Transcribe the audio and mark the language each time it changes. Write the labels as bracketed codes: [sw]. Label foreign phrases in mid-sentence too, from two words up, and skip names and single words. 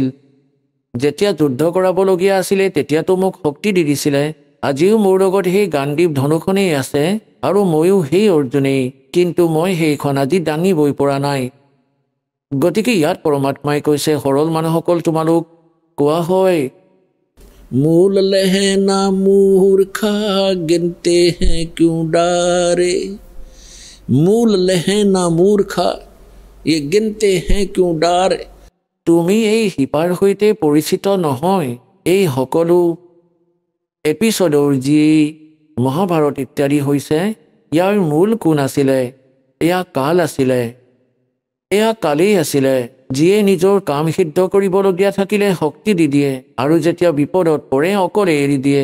[as] যেতিয়া যুদ্ধ কৰাবলগীয়া আছিলে তেতিয়াতো মোক শক্তি দি দিছিলে। আজিও মোৰ লগত সেই গাণ্ডীৱ ধনুখনেই আছে আৰু ময়ো সেই অৰ্জুনেই, কিন্তু মই সেইখন আজি দাঙিবই পৰা নাই। গতিকে ইয়াত পৰমাত্মাই কৈছে, সৰল মানুহসকল তোমালোক, কোৱা হয় [hi] मूल लहना मूर्खा गिनते हैं क्यों डारे। मूल लहना मूर्खा ये गिनते हैं क्यों डारे। [as] তুমি এই শিপাৰ সৈতে পৰিচিত নহয়। এই সকলো এপিছডৰ যি মহাভাৰত ইত্যাদি হৈছে, ইয়াৰ মূল কোন আছিলে? এয়া কাল আছিলে। এয়া কালেই আছিলে, যিয়ে নিজৰ কাম সিদ্ধ কৰিবলগীয়া থাকিলে শক্তি দি দিয়ে আৰু যেতিয়া বিপদত পৰে অকলে এৰি দিয়ে।